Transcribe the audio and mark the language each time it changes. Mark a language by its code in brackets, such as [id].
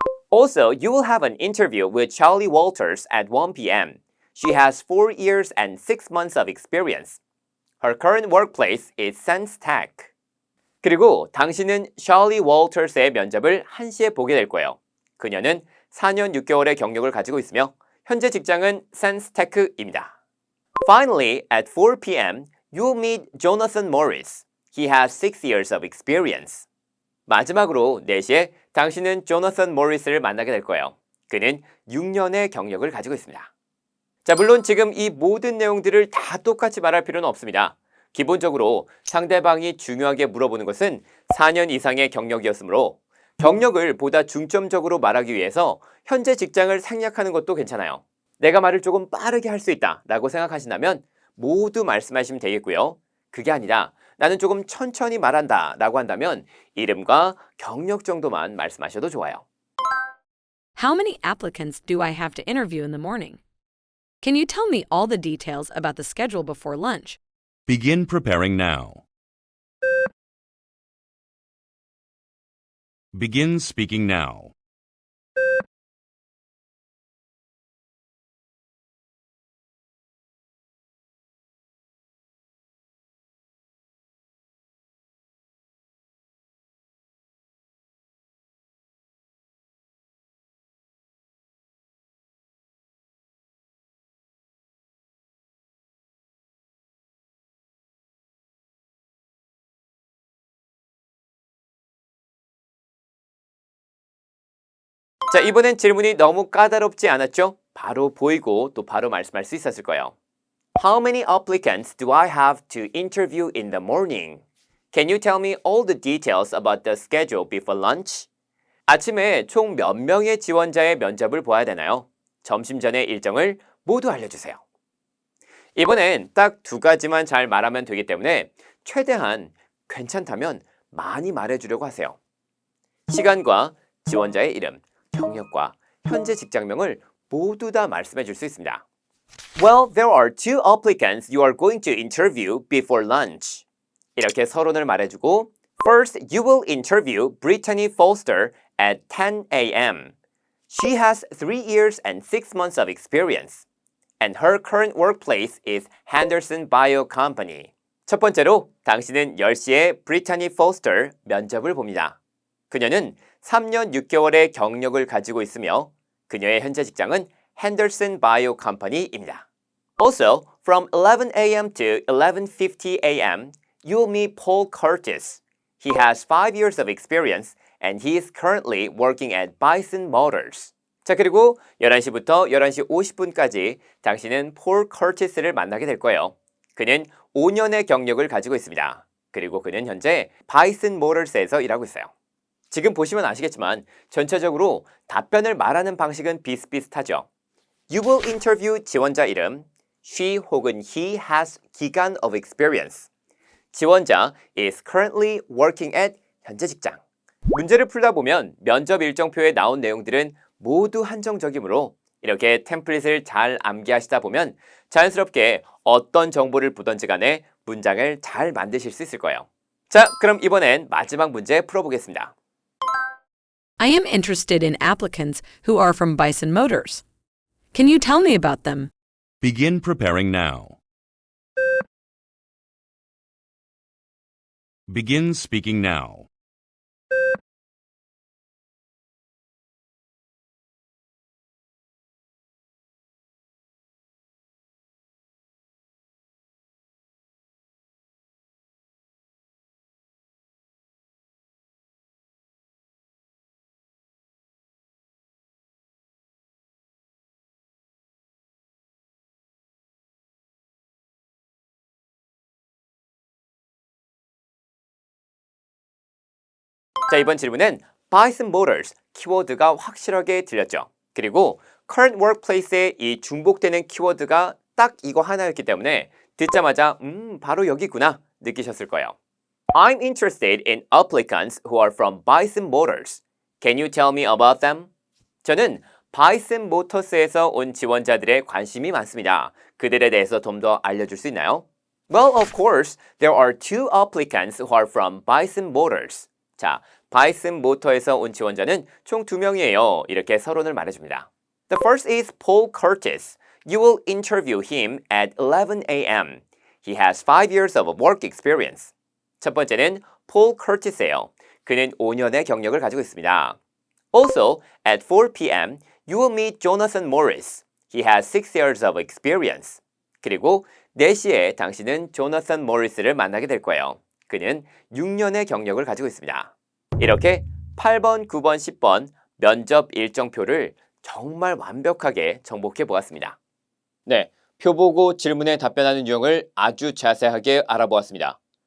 [en] Also, you will have an interview with Charlie Walters at 1 p.m. She has 4 years and 6 months of experience. Her current workplace is SenseTech. [ko] 그리고 당신은 셜리 월터스의 면접을 1시에 보게 될 거예요. 그녀는 4년 6개월의 경력을 가지고 있으며 현재 직장은 SenseTech입니다. Finally, at 4 p.m., you'll meet Jonathan Morris. He has 6 years of experience. 마지막으로 4시에 당신은 조나선 모리스를 만나게 될 거예요. 그는 6년의 경력을 가지고 있습니다. 자, 물론 지금 이 모든 내용들을 다 똑같이 말할 필요는 없습니다. 기본적으로 상대방이 중요하게 물어보는 것은 4년 이상의 경력이었으므로 경력을 보다 중점적으로 말하기 위해서 현재 직장을 생략하는 것도 괜찮아요. 내가 말을 조금 빠르게 할 수 있다 라고 생각하신다면 모두 말씀하시면 되겠고요. 그게 아니라 나는 조금 천천히 말한다 라고 한다면 이름과 경력 정도만 말씀하셔도 좋아요. [en] How many applicants do I have to interview in the morning? Can you tell me all the details about the schedule before lunch? Begin preparing now. Begin speaking now. [ko] 자, 이번엔 질문이 너무 까다롭지 않았죠? 바로 보이고 또 바로 말씀할 수 있었을 거예요. [en] How many applicants do I have to interview in the morning? Can you tell me all the details about the schedule before lunch? [ko] 아침에 총 몇 명의 지원자의 면접을 보아야 되나요? 점심 전에 일정을 모두 알려주세요. 이번엔 딱 두 가지만 잘 말하면 되기 때문에 최대한 괜찮다면 많이 말해주려고 하세요. 시간과 지원자의 이름, 경력과 현재 직장명을 모두 다 말씀해 줄 수 있습니다. [en] Well, there are two applicants you are going to interview before lunch. [ko] 이렇게 서론을 말해주고 [en] First, you will interview Brittany Foster at 10 a.m. She has 3 years and 6 months of experience. And her current workplace is Henderson Bio Company. [ko] 첫 번째로 당신은 10시에 브리타니 포스터 면접을 봅니다. 그녀는 3년 6개월의 경력을 가지고 있으며 그녀의 현재 직장은 Henderson Bio Company입니다. [en] Also, from 11 a.m. to 11:50 a.m., you will meet Paul Curtis. He has 5 years of experience and he is currently working at Bison Motors. [ko] 자, 그리고 11시부터 11시 50분까지 당신은 폴 커티스를 만나게 될 거예요. 그는 5년의 경력을 가지고 있습니다. 그리고 그는 현재 바이슨 모터스에서 일하고 있어요. 지금 보시면 아시겠지만 전체적으로 답변을 말하는 방식은 비슷비슷하죠. [en] You will interview [ko] 지원자 이름, [en] she [ko] 혹은 [en] he has [ko] 기간 [en] of experience. [ko] 지원자 [en] is currently working at [ko] 현재 직장. 문제를 풀다 보면 면접 일정표에 나온 내용들은 모두 한정적이므로 이렇게 템플릿을 잘 암기하시다 보면 자연스럽게 어떤 정보를 보던지 간에 문장을 잘 만드실 수 있을 거예요. 자, 그럼 이번엔 마지막 문제 풀어보겠습니다. [en] I am interested in applicants who are from Bison Motors. Can you tell me about them? Begin preparing now. Begin speaking now. [ko] 자, 이번 질문은 Bison Motors 키워드가 확실하게 들렸죠. 그리고 current workplace의 이 중복되는 키워드가 딱 이거 하나였기 때문에 듣자마자 바로 여기구나 느끼셨을 거예요. [en] I'm interested in applicants who are from Bison Motors. Can you tell me about them? [ko] 저는 Bison Motors에서 온 지원자들의 관심이 많습니다. 그들에 대해서 좀 더 알려줄 수 있나요? [en] Well, of course, there are two applicants who are from Bison Motors. [ko] 자, 바이슨 모터에서 온 지원자는 총 2명이에요. 이렇게 서론을 말해줍니다. [en] The first is Paul Curtis. You will interview him at 11 a.m. He has 5 years of work experience. [ko] 첫 번째는 Paul Curtis예요. 그는 5년의 경력을 가지고 있습니다. Also, at 4 p.m., you will meet Jonathan Morris. He has 6 years of experience. 그리고 4시에 당신은 조나선 모리스를 만나게 될 거예요. 그는 6년의 경력을 가지고 있습니다. 이렇게 8번, 9번, 10번 면접 일정표를 정말 완벽하게 정복해 보았습니다. 네, 표 보고 질문에 답변하는 유형을 아주 자세하게 알아보았습니다.